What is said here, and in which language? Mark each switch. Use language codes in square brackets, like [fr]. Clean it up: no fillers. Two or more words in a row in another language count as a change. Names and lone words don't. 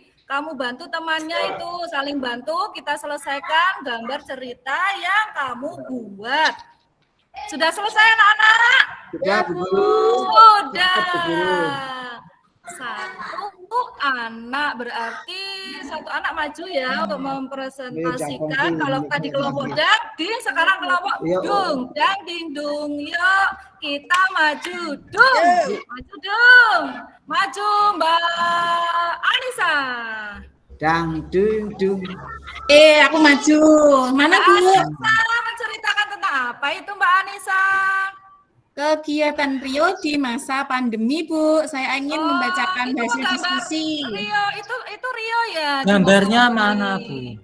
[id] Kamu bantu temannya itu, saling bantu, kita selesaikan gambar cerita yang kamu buat. Sudah selesai anak-anak? Sudah, Bu. Sudah. Satu anak, berarti satu anak maju ya untuk mempresentasikan. Kalau tadi kelompok ding, sekarang kelompok dung, dang ding dung. Yuk kita maju, dung, maju dung, maju Mbak Anissa. Dang dung dung. Aku maju. Mana Bu? Anissa menceritakan tentang apa itu Mbak Anissa? Kegiatan Rio di masa pandemi, Bu. Saya ingin membacakan hasil diskusi. Rio, itu Rio ya. Gambarnya mana, Bu?